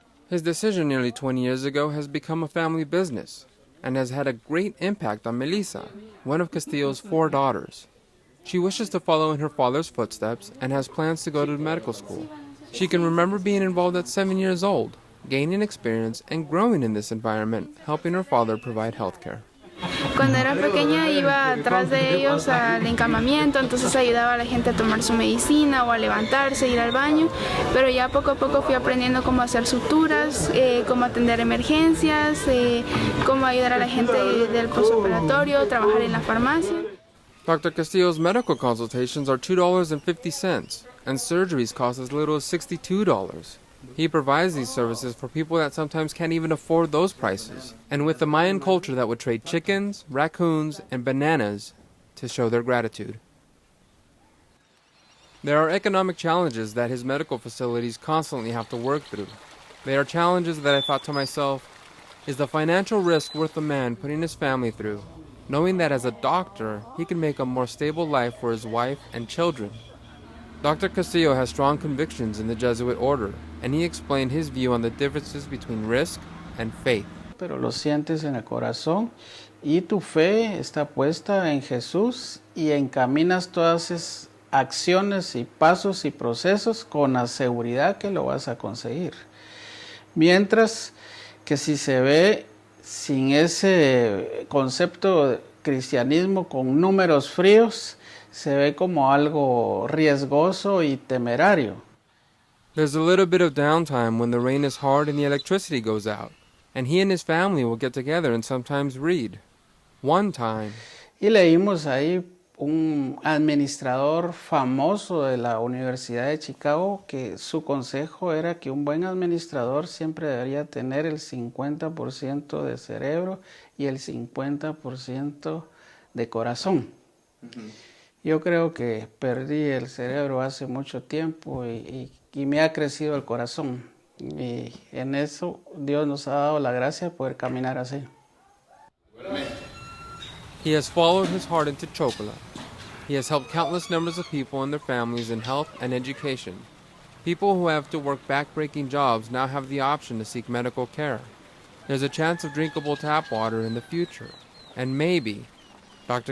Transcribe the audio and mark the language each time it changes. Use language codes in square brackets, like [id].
[en] His decision nearly 20 years ago has become a family business and has had a great impact on Melissa, one of Castillo's 4 daughters. She wishes to follow in her father's footsteps and has plans to go to medical school. She can remember being involved at 7 years old, gaining experience and growing in this environment, helping her father provide health care. [es] Cuando era pequeña iba atrás de ellos al encamamiento, entonces ayudaba a la gente a tomar su medicina o a levantarse, ir al baño, pero ya poco a poco fui aprendiendo cómo hacer suturas, cómo atender emergencias, cómo ayudar a la gente del postoperatorio, trabajar en la farmacia. [en] Dr. Castillo's medical consultations are $2.50, and surgeries cost as little as $62. He provides these services for people that sometimes can't even afford those prices, and with the Mayan culture that would trade chickens, raccoons, and bananas to show their gratitude. There are economic challenges that his medical facilities constantly have to work through. They are challenges that I thought to myself, is the financial risk worth the man putting his family through, knowing that as a doctor, he can make a more stable life for his wife and children? Dr. Castillo has strong convictions in the Jesuit order, and he explained his view on the differences between risk and faith. [es] Pero lo sientes en el corazón y tu fe está puesta en Jesús y encaminas todas esas acciones y pasos y procesos con la seguridad que lo vas a conseguir. Mientras que si se ve sin ese concepto de cristianismo con números fríos, se ve como algo riesgoso y temerario. [en] There's a little bit of downtime when the rain is hard and the electricity goes out, and he and his family will get together and sometimes read. One time. [es] Y leímos ahí un administrador famoso de la Universidad de Chicago que su consejo era que un buen administrador siempre debería tener el 50% de cerebro y el 50% de corazón. Yo creo que perdí el cerebro hace mucho tiempo y me ha crecido el corazón. Y en eso Dios nos ha dado la gracia de poder caminar así. [en] He has followed his heart into Chocola. He has helped countless numbers of people and their families in health and education. People who have to work back-breaking jobs now have the option to seek medical care. There's a chance of drinkable tap water in the future. And maybe Dr.